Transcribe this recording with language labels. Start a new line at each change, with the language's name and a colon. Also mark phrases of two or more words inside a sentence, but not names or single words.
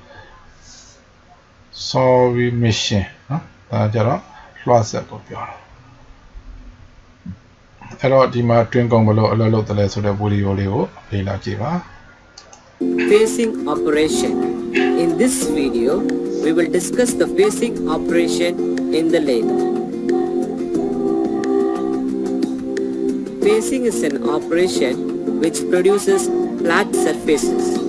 English: sorry mission
Burmese: နော်ဒါကျတော့လွှတ်ဆက်ကိုပြောတာအဲ့တော့ဒီမှာတွင်ကုံဘလို့အလုပ်လုပ်တယ်လဲဆိုတဲ့ဗီဒီယိုလေးကိုလေ့လာကြည့်ပါ
English: Phasing operation. In this video, we will discuss the phasing operation in the lathe. Phasing is an operation which produces flat surfaces.